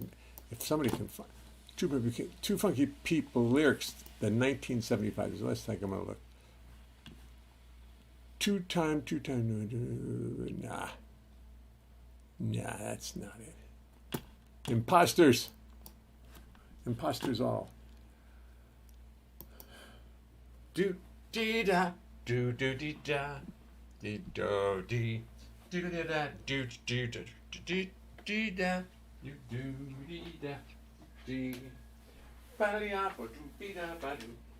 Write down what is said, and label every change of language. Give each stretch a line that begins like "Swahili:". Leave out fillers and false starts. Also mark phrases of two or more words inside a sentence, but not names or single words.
English: If somebody can find Two Funky People lyrics, the 1975. So let's think. I'm going to look. Two time. Nah, that's not it. Imposters all. Do dee da do do dee da, dee do dee, do da da, do do do do dee da, do do dee da, dee, ba dee da, do dee da ba do.